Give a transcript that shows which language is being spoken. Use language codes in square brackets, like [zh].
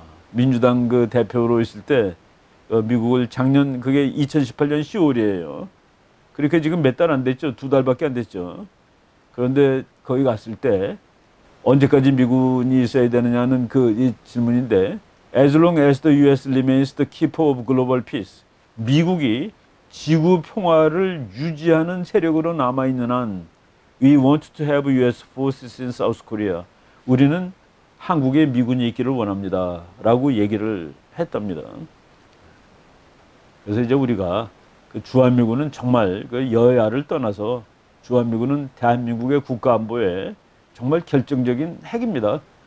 [ko] 민주당 그 대표로 있을 때 미국을 작년, 그게 2018년 10월이에요. 그렇게 지금 몇 달 안 됐죠. 2달밖에 안 됐죠. 그런데 거기 갔을 때 언제까지 미군이 있어야 되느냐는 이 질문인데, [en] As long as the U.S. remains the keeper of global peace. [ko] 미국이 지구 평화를 유지하는 세력으로 남아있는 한 [en] We want to have U.S. forces in South Korea. [ko] 우리는 한국에 미군이 있기를 원합니다. 라고 얘기를 했답니다. 그래서 이제 우리가 그 주한미군은 정말 그 여야를 떠나서 주한미군은 대한민국의 국가안보에 정말 결정적인 핵입니다.